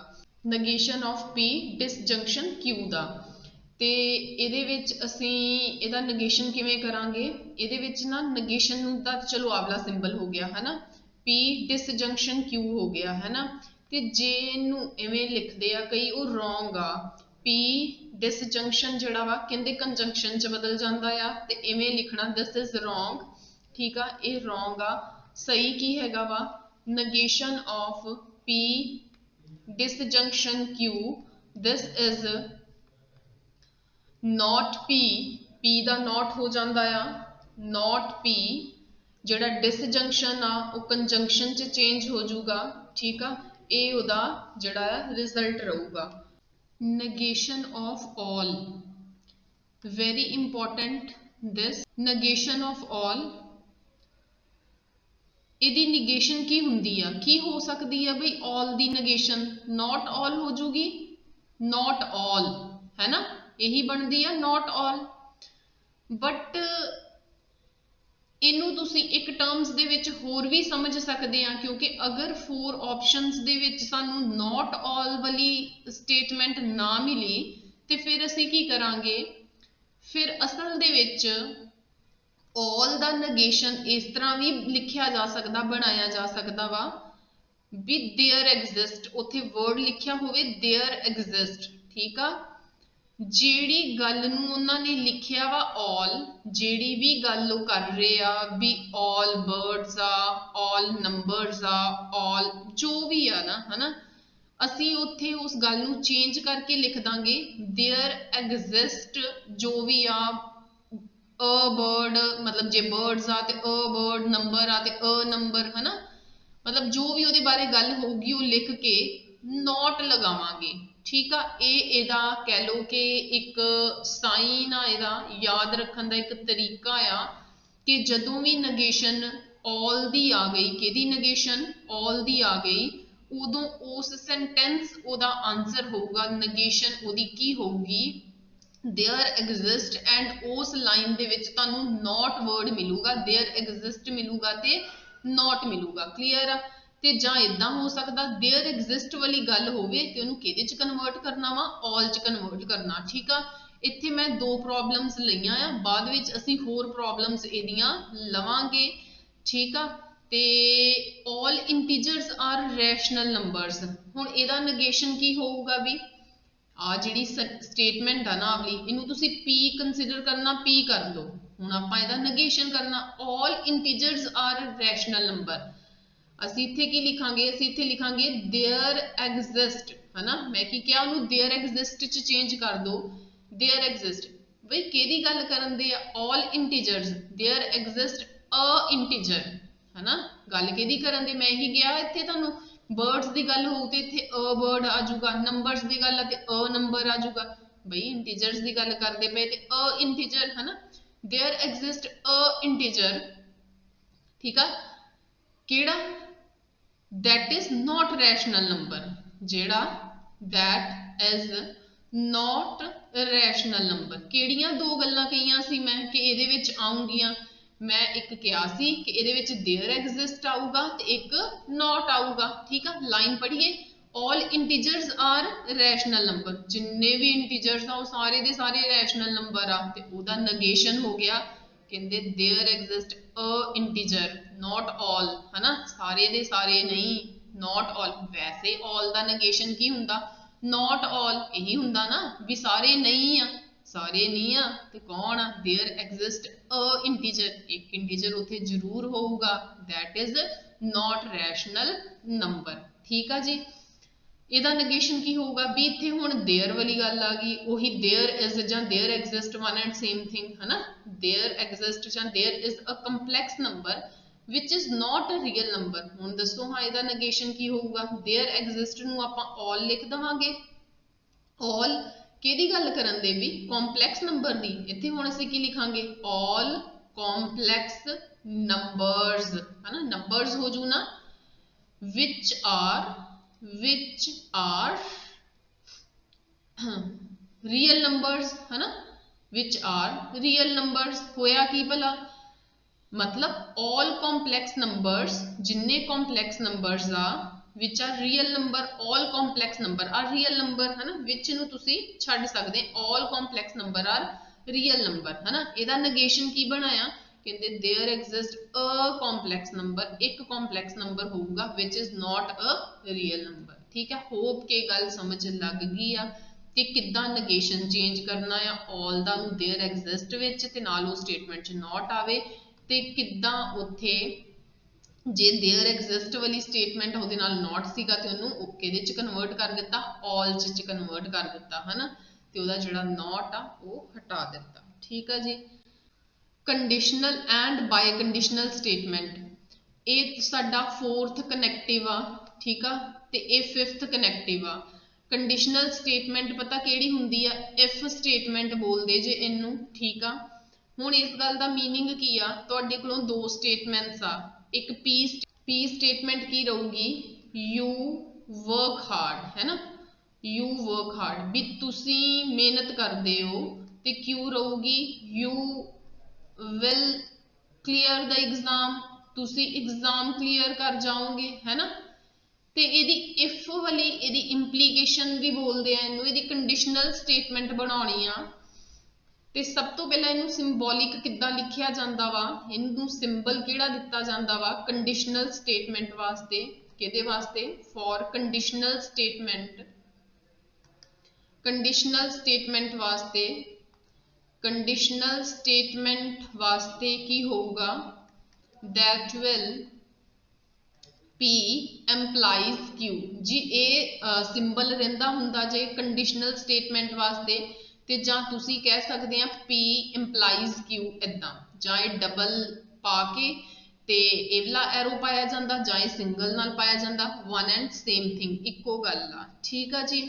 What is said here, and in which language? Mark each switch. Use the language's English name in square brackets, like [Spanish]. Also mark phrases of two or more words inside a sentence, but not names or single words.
[English] negation of P disjunction Q [Punjabi] ਦਾ, ਤੇ ਇਹਦੇ ਵਿੱਚ ਅਸੀਂ ਇਹਦਾ ਨਗੇਸ਼ਨ ਕਿਵੇਂ ਕਰਾਂਗੇ, ਇਹਦੇ ਵਿੱਚ ਨਾ ਨਗੇਸ਼ਨ ਨੂੰ ਤਾਂ ਚਲੋ ਆਵਲਾ ਸਿੰਬਲ ਹੋ ਗਿਆ ਹੈ ਨਾ, [English] P disjunction Q [Punjabi] ਹੋ ਗਿਆ ਹੈ ਨਾ। ਤੇ ਜੇ ਇਹਨੂੰ ਐਵੇਂ ਲਿਖਦੇ ਆ ਕਈ, ਉਹ ਰੋਂਗ ਆ। [English] P disjunction [Punjabi] ਜਿਹੜਾ ਵਾ ਕਹਿੰਦੇ ਕੰਜੰਕਸ਼ਨ ਚ ਬਦਲ ਜਾਂਦਾ ਆ, ਤੇ ਐਵੇਂ ਲਿਖਣਾ [English] this is wrong, [Punjabi] ਠੀਕ ਆ, ਇਹ ਰੋਂਗ ਆ। ਸਹੀ ਕੀ ਹੈਗਾ ਵਾ, [English] negation of P disjunction Q, this is not P, [Punjabi] P ਦਾ not ਹੋ ਜਾਂਦਾ ਆ, [English] not P। [Punjabi] ਜਿਹੜਾ disjunction ਆ ਉਹ conjunction ਚ change ਹੋ ਜਾਊਗਾ, ਠੀਕ ਆ। ਇਹ ਉਹਦਾ ਜਿਹੜਾ ਆ ਰਿਜ਼ਲਟ ਰਹੂਗਾ। [English] negation of all, very important this negation of all। [Punjabi] ਇਹਦੀ negation ਕੀ ਹੁੰਦੀ ਆ, ਕੀ ਹੋ ਸਕਦੀ ਆ ਬਈ all ਦੀ negation, [English] not all [Punjabi] ਹੋ ਜੂਗੀ, [English] not all [Punjabi] ਹੈ ਨਾ, ਇਹੀ ਬਣਦੀ ਆ [English] not all। [Punjabi] ਬਟ ਇਹਨੂੰ ਤੁਸੀਂ ਇੱਕ ਟਰਮਸ ਦੇ ਵਿੱਚ ਹੋਰ ਵੀ ਸਮਝ ਸਕਦੇ ਆ, ਕਿਉਂਕਿ ਅਗਰ 4 ਆਪਸ਼ਨਸ ਦੇ ਵਿੱਚ ਸਾਨੂੰ [English] not all [Punjabi] ਵਾਲੀ ਸਟੇਟਮੈਂਟ ਨਾ ਮਿਲੀ ਤੇ ਫਿਰ ਅਸੀਂ ਕੀ ਕਰਾਂਗੇ, ਫਿਰ ਅਸਲ ਦੇ ਵਿੱਚ all ਦਾ negation ਇਸ ਤਰ੍ਹਾਂ ਵੀ ਲਿਖਿਆ ਜਾ ਸਕਦਾ, ਬਣਾਇਆ ਜਾ ਸਕਦਾ ਵਾ ਵੀ [English] there exist, [Punjabi] ਉੱਥੇ word ਲਿਖਿਆ ਹੋਵੇ [English] there exist, [Punjabi] ਠੀਕ ਆ। ਜਿਹੜੀ ਗੱਲ ਨੂੰ ਉਹਨਾਂ ਨੇ ਲਿਖਿਆ ਵਾ all, ਜਿਹੜੀ ਵੀ ਗੱਲ ਉਹ ਕਰ ਰਹੇ ਆ ਵੀ [English] all birds [Punjabi] ਆ, [English] all numbers [Punjabi] ਆ, all ਜੋ ਵੀ ਆ ਨਾ, ਹਨਾ, ਅਸੀਂ ਉੱਥੇ ਉਸ ਗੱਲ ਨੂੰ change ਕਰਕੇ ਲਿਖ ਦਾਂਗੇ [English] there exist, [Punjabi] ਜੋ ਵੀ ਆ, [English] a bird [Punjabi] ਮਤਲਬ ਜੇ birds ਆ ਤੇ [English] a bird, [Punjabi] number ਆ ਤੇ [English] a number, [Punjabi] ਹਨਾ, ਮਤਲਬ ਜੋ ਵੀ ਉਹਦੇ ਬਾਰੇ ਗੱਲ ਹੋਊਗੀ ਉਹ ਲਿਖ ਕੇ not ਲਗਾਵਾਂਗੇ, ਠੀਕ ਆ। ਇਹ ਇਹਦਾ ਕਹਿ ਲਓ ਕਿ ਇੱਕ ਸਾਈਨ ਆ, ਇਹਦਾ ਯਾਦ ਰੱਖਣ ਦਾ ਇੱਕ ਤਰੀਕਾ ਆ ਕਿ ਜਦੋਂ ਵੀ ਨਗੇਸ਼ਨ all ਦੀ ਆ ਗਈ, ਕਿਹਦੀ ਨਗੇਸ਼ਨ all ਦੀ ਆ ਗਈ, ਉਦੋਂ ਉਸ ਸੈਂਟੈਂਸ ਉਹਦਾ ਆਨਸਰ ਹੋਊਗਾ, ਨਗੇਸ਼ਨ ਉਹਦੀ ਕੀ ਹੋਊਗੀ [English] there exist, and [Punjabi] ਉਸ ਲਾਈਨ ਦੇ ਵਿੱਚ ਤੁਹਾਨੂੰ [English] not word [Punjabi] ਮਿਲੂਗਾ, [English] there exist [Punjabi] ਮਿਲੂਗਾ ਤੇ not ਮਿਲੂਗਾ, ਕਲੀਅਰ ਆ। ਤੇ ਜਾਂ ਇਦਾਂ ਹੋ ਸਕਦਾ [English] there exist [Punjabi] ਵਾਲੀ ਗੱਲ ਹੋਵੇ ਤੇ ਉਹਨੂੰ ਕਿਹਦੇ ਚ ਕਨਵਰਟ ਕਰਨਾ ਵਾ, all ਚ ਕਨਵਰਟ ਕਰਨਾ, ਠੀਕ ਆ। ਇੱਥੇ ਮੈਂ 2 ਪ੍ਰੋਬਲਮਸ ਲਈਆਂ ਆ, ਬਾਅਦ ਵਿੱਚ ਅਸੀਂ ਹੋਰ ਪ੍ਰੋਬਲਮਸ ਇਹਦੀਆਂ ਲਵਾਂਗੇ, ਠੀਕ ਆ। [English] ਤੇ all integers are rational numbers, [Punjabi] ਹੁਣ ਇਹਦਾ negation ਕੀ ਹੋਊਗਾ ਵੀ ਆ ਜਿਹੜੀ ਸਟੇਟਮੈਂਟ ਆ ਨਾ ਵਾਲੀ, ਇਹਨੂੰ ਤੁਸੀਂ P ਕੰਸੀਡਰ ਕਰਨਾ, P ਕਰ ਲਓ। ਹੁਣ ਆਪਾਂ ਇਹਦਾ ਨੇਗੇਸ਼ਨ ਕਰਨਾ, [English] all integers are rational number। [Punjabi] ਅਸੀਂ ਇੱਥੇ ਕੀ ਲਿਖਾਂਗੇ, ਅਸੀਂ ਇੱਥੇ ਲਿਖਾਂਗੇ there exist, ਹਨਾ। ਮੈਂ ਕੀ ਕਿਹਾ ਉਹਨੂੰ [English] there exist [Punjabi] ਚ ਚੇਂਜ ਕਰ ਦਿਓ, [English] there exist। [Punjabi] ਬਈ ਕਿਹਦੀ ਗੱਲ ਕਰਨ ਦੇ ਆ, [English] all integers, there exist a integer, ਹਨਾ। [Punjabi] ਗੱਲ ਕਿਹਦੀ ਕਰਨ ਦੇ, ਮੈਂ ਇਹੀ ਕਿਹਾ ਇੱਥੇ ਤੁਹਾਨੂੰ birds ਦੀ ਗੱਲ ਹੋਊ ਤੇ ਇੱਥੇ [English] a bird [Punjabi] ਆ ਜਾਊਗਾ, numbers ਦੀ ਗੱਲ ਆ ਤੇ [English] a number [Punjabi] ਆ ਜਾਊਗਾ। ਬਈ integers ਦੀ ਗੱਲ ਕਰਦੇ ਪਏ ਤੇ [English] a integer, [Punjabi] ਹਨਾ। [English] there exist a integer, [Punjabi] ਠੀਕ ਆ, ਕਿਹੜਾ [English] that is not rational number, ਜਿਹੜਾ that is not rational number। [Punjabi] ਕਿਹੜੀਆਂ ਦੋ ਗੱਲਾਂ ਕਹੀਆਂ ਸੀ ਮੈਂ ਕਿ ਇਹਦੇ ਵਿੱਚ ਆਉਂਗੀਆਂ, ਮੈਂ ਇੱਕ ਕਿਹਾ ਸੀ ਕਿ ਇਹਦੇ ਵਿੱਚ [English] there exist [Punjabi] ਆਊਗਾ ਤੇ ਇੱਕ not ਆਊਗਾ, ਠੀਕ ਆ। ਲਾਈਨ ਪੜ੍ਹੀਏ, [English] all integers are rational number, [Punjabi] ਜਿੰਨੇ ਵੀ integers ਆ ਉਹ ਸਾਰੇ ਦੇ ਸਾਰੇ [English] rational number [Punjabi] ਆ, ਤੇ ਉਹਦਾ negation ਹੋ ਗਿਆ, ਕਹਿੰਦੇ [English] there exist a integer, not all, [Punjabi] ਹਨਾ। ਸਾਰੇ ਦੇ ਸਾਰੇ ਨਹੀਂ, [English] not all। [Punjabi] ਵੈਸੇ all ਦਾ negation ਕੀ ਹੁੰਦਾ, [English] not all [Punjabi] ਇਹੀ ਹੁੰਦਾ ਨਾ ਵੀ ਸਾਰੇ ਨਹੀਂ ਆ, ਸਾਰੇ ਨਹੀਂ ਆ ਤੇ ਕੌਣ ਆ, [English] there exist a integer, [Punjabi] ਇੱਕ integer ਉੱਥੇ ਜ਼ਰੂਰ ਹੋਊਗਾ, [English] that is not rational number, [Punjabi] ਠੀਕ ਆ ਜੀ। ਇਹਦਾ negation ਕੀ ਹੋਊਗਾ ਵੀ ਇੱਥੇ ਹੁਣ there ਵਾਲੀ ਗੱਲ ਆ ਗਈ, ਉਹੀ [English] there is [Punjabi] ਜਾਂ [English] there exist one and same thing, [Punjabi] ਹਨਾ। [English] there exist ਜਾਂ there is a complex number which is not a real number। [Punjabi] ਹੁਣ ਦੱਸੋ ਹਾਂ ਇਹਦਾ negation ਕੀ ਹੋਊਗਾ, [English] there exist [Punjabi] ਨੂੰ ਆਪਾਂ all ਲਿਖ ਦੇਵਾਂਗੇ, all ਕਿਹਦੀ ਗੱਲ ਕਰਨ ਦੇ ਵੀ, [English] complex number [Punjabi] ਦੀ। ਇੱਥੇ ਹੁਣ ਅਸੀਂ ਕੀ ਲਿਖਾਂਗੇ, [English] all complex numbers, [Punjabi] ਹਨਾ। numbers ਹੋ ਜੂ ਨਾ, [English] which are real numbers, [Punjabi] ਹੈ ਨਾ, [English] which are real numbers। [Punjabi] ਹੋਇਆ ਕੀ ਭਲਾ, ਮਤਲਬ [English] all complex numbers, जिन्ने complex numbers आ which are real number, all complex number are real number, [Punjabi] ਹੈ ਨਾ। which ਨੂੰ ਤੁਸੀਂ ਛੱਡ ਸਕਦੇ, [English] all complex number are real number, [Punjabi] ਹੈ ਨਾ। ਇਹਦਾ negation ਕੀ ਬਣਾਇਆ, ਕਹਿੰਦੇ [English] there exist a complex number, [Punjabi] ਇੱਕ [English] complex number [Punjabi] ਹੋਊਗਾ [English] which is not a real number, [Punjabi] ਠੀਕ ਹੈ। ਹੋਪ ਕਿ ਗੱਲ ਸਮਝ ਲੱਗ ਗਈ ਆ ਕਿ ਕਿੱਦਾਂ negation change ਕਰਨਾ ਆ all ਦਾ ਨੂੰ [English] there exist [Punjabi] ਵਿੱਚ ਤੇ ਨਾਲ ਉਹ statement 'ਚ not ਆਵੇ, ਤੇ ਕਿੱਦਾਂ ਉੱਥੇ ਜੇ [English] there exist [Punjabi] ਵਾਲੀ statement ਉਹਦੇ ਨਾਲ not ਸੀਗਾ ਤੇ ਉਹਨੂੰ ਕਿਹਦੇ 'ਚ convert ਕਰ ਦਿੱਤਾ, all 'ਚ convert ਕਰ ਦਿੱਤਾ, ਹਨਾ। ਤੇ ਉਹਦਾ ਜਿਹੜਾ not ਆ ਉਹ ਹਟਾ ਦਿੱਤਾ, ਠੀਕ ਆ ਜੀ। [English] conditional and biconditional statement, [Punjabi] ਇਹ ਸਾਡਾ 4th ਕਨੈਕਟਿਵ ਆ, ਠੀਕ ਆ, ਤੇ ਇਹ 5th ਕਨੈਕਟਿਵ ਆ। [English] conditional statement [Punjabi] ਪਤਾ ਕਿਹੜੀ ਹੁੰਦੀ ਆ, [English] if statement [Punjabi] ਬੋਲਦੇ ਜੇ ਇਹਨੂੰ, ਠੀਕ ਆ। ਹੁਣ ਇਸ ਗੱਲ ਦਾ ਮੀਨਿੰਗ ਕੀ ਆ, ਤੁਹਾਡੇ ਕੋਲੋਂ ਦੋ ਸਟੇਟਮੈਂਟਸ ਆ, ਇੱਕ [English] P statement [Punjabi] ਕੀ ਰਹੂਗੀ, [English] you work hard, [Punjabi] ਹੈ ਨਾ, [English] you work hard [Punjabi] ਵੀ ਤੁਸੀਂ ਮਿਹਨਤ ਕਰਦੇ ਹੋ, ਤੇ ਕਿਉ ਰਹੂਗੀ [English] you will clear the exam, [Punjabi] ਤੁਸੀਂ [English] exam clear [Punjabi] ਕਰ ਜਾਓਗੇ, ਹੈ ਨਾ। ਤੇ ਇਹਦੀ if ਵਾਲੀ ਇਹਦੀ implication ਵੀ ਬੋਲਦੇ ਆ ਇਹਨੂੰ, ਇਹਦੀ conditional statement ਬਣਾਉਣੀ ਆ, ਤੇ ਸਭ ਤੋਂ ਪਹਿਲਾਂ ਇਹਨੂੰ symbolic ਕਿੱਦਾਂ ਲਿਖਿਆ ਜਾਂਦਾ ਵਾ, ਇਹਨੂੰ symbol ਕਿਹੜਾ ਦਿੱਤਾ ਜਾਂਦਾ ਵਾ [English] conditional statement [Punjabi] ਵਾਸਤੇ, ਕਿਹਦੇ ਵਾਸਤੇ, [English] for conditional statement [Punjabi] ਵਾਸਤੇ ਕੀ ਹੋਊਗਾ, [English] that will P implies Q ਜੀ। [Punjabi] ਇਹ ਸਿੰਬਲ ਰਹਿੰਦਾ ਹੁੰਦਾ ਜੇ [English] conditional statement [Punjabi] ਵਾਸਤੇ, ਤੇ ਜਾਂ ਤੁਸੀਂ ਕਹਿ ਸਕਦੇ ਆ [English] P implies Q [Punjabi] ਏਦਾਂ, ਜਾਂ ਇਹ ਡਬਲ ਪਾ ਕੇ ਤੇ ਇਹ ਵਾਲਾ ਐਰੋ ਪਾਇਆ ਜਾਂਦਾ, ਜਾਂ ਇਹ ਸਿੰਗਲ ਨਾਲ ਪਾਇਆ ਜਾਂਦਾ, [English] one and same thing, [Punjabi] ਇੱਕੋ ਗੱਲ ਆ, ਠੀਕ ਆ ਜੀ।